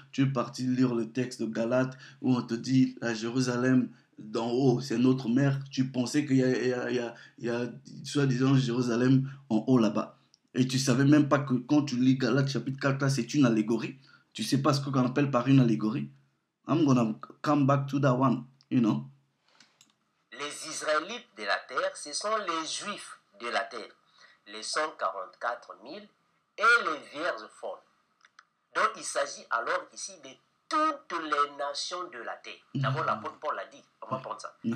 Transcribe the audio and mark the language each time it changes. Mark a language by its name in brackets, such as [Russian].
[French] Tu es parti lire le texte de Galates où on te dit la Jérusalem d'en haut, c'est notre mère. Tu pensais qu'il y a soi-disant Jérusalem en haut là-bas. Et tu savais même pas que quand tu lis Galates chapitre 4 là, c'est une allégorie. Tu sais pas ce qu'on appelle par une allégorie. [English] I'm gonna come back to that one, you know. [French] Les Israélites de la terre, ce sont les Juifs de la terre, les 144 000 et les vierges folles. Donc il s'agit alors ici de toutes les nations de la terre. D'abord l'apôtre Paul l'a dit, on va prendre ça.